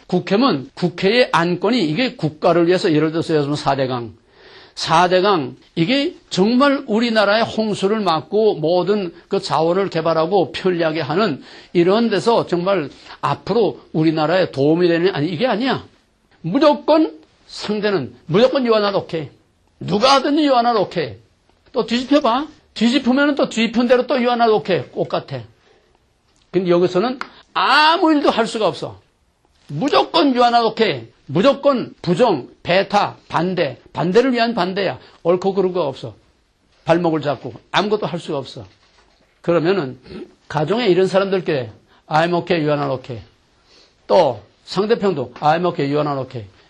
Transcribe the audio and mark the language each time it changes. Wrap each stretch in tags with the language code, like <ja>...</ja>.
<ko>국회면 국회의 안건이 이게 국가를 위해서 예를 들어서 4대강 이게 정말 우리나라의 홍수를 막고 모든 그 자원을 개발하고 편리하게 하는 이런 데서 정말 앞으로 우리나라에 도움이 되는 아니 이게 아니야. 무조건 상대는 무조건</ko> <en>you are not okay.</en> <ko>누가 하든지</ko> <en>you are not okay.</en> <ko>또 뒤집혀봐. 뒤집으면 또 뒤집은 대로 또</ko> <en>you are not okay.</en> <ko>똑같아. 근데 여기서는 아무 일도 할 수가 없어.</ko> <en>무조건 you are not okay.</en> <ko>무조건 부정, 배타, 반대. 반대를 위한 반대야. 옳고 그른 거 없어. 발목을 잡고 아무것도 할 수가 없어. 그러면은 가정에 이런 사람들께</ko> <en>I'm okay, you are not okay.</en> <ko>또 상대편도</ko> <en>I'm okay, you are not okay.</en>